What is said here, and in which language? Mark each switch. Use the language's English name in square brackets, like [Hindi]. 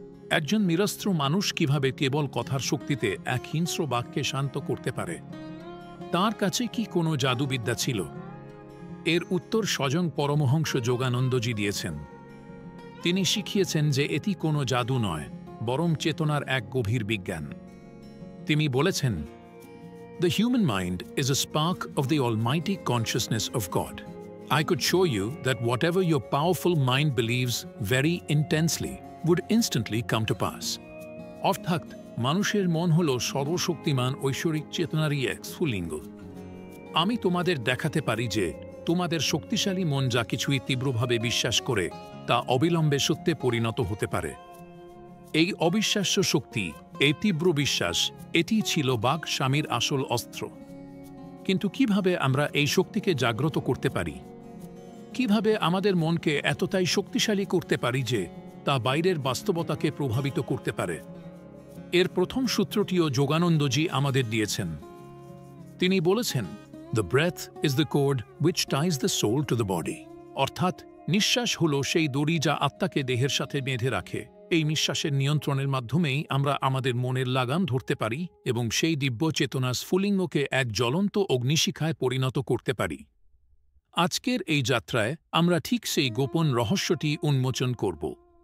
[Bangla] একজন নিরস্ত্র মানুষ কিভাবে কেবল কথার শক্তিতে এক হিংস্র বাঘকে শান্ত করতে পারে? তার কাছে কি কোনো জাদুবিদ্যা ছিল? এর উত্তর স্বয়ং পরমহংস যোগানন্দজি দিয়েছেন। তিনি শিখিয়েছেন যে এটি কোনো জাদু নয়, বরং চেতনার এক গভীর বিজ্ঞান। তিনি বলেছেন, [English] "The human mind is a spark of the almighty consciousness of God. I could show you that whatever your powerful mind believes very intensely would instantly come to pass." [Bangla] অর্থাৎ মানুষের মন হল সর্বশক্তিমান ঐশ্বরিক চেতনারই এক স্ফুলিঙ্গ। আমি তোমাদের দেখাতে পারি যে তোমাদের শক্তিশালী মন যা কিছুই তীব্রভাবে বিশ্বাস করে তা অবিলম্বে সত্যে পরিণত হতে পারে। এই অবিশ্বাস্য শক্তি, এই তীব্র বিশ্বাস, এটি ছিল বাঘ স্বামীর আসল অস্ত্র। কিন্তু কিভাবে আমরা এই শক্তিকে জাগ্রত করতে পারি? কিভাবে আমাদের মনকে এতটাই শক্তিশালী করতে পারি যে তা বাইরের বাস্তবতাকে প্রভাবিত করতে পারে? এর প্রথম সূত্রটিও যোগানন্দজি আমাদের দিয়েছেন। তিনি বলেছেন, [English] "The breath is the cord which ties the soul to the body." [Bangla] অর্থাৎ নিঃশ্বাস হল সেই দড়ি যা আত্মাকে দেহের সাথে বেঁধে রাখে। এই নিঃশ্বাসের নিয়ন্ত্রণের মাধ্যমেই আমরা আমাদের মনের লাগাম ধরতে পারি এবং সেই দিব্য চেতনার স্ফুলিঙ্গকে এক জ্বলন্ত অগ্নিশিখায় পরিণত করতে পারি। আজকের এই যাত্রায় আমরা ঠিক সেই গোপন রহস্যটি উন্মোচন করব।